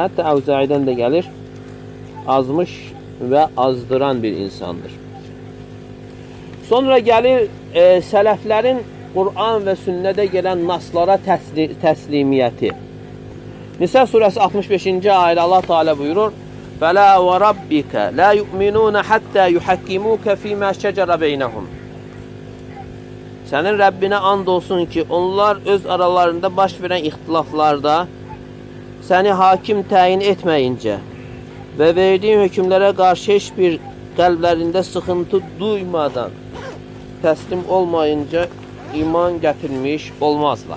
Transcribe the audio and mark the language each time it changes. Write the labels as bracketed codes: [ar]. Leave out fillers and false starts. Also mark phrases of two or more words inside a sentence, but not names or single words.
[az] Hətta Əvzəidən də gəlir, azmış və azdıran bir insandır. Sonra gəlir sələflərin Quran və sünnədə gələn naslara təslimiyyəti. Nisa surəsi 65-ci ayədə Allah Teala buyurur: [ar] "فلا وربك لا يؤمنون حتى يحكموك فيما شجر بينهم." [az] Sənin Rəbbinə and olsun ki, onlar öz aralarında baş verən ixtilaflarda səni hakim təyin etməyincə və verdiyin hökmlərə qarşı heç bir qəlblərində sıxıntı duymadan təslim olmayınca iman gətirmiş olmazlar.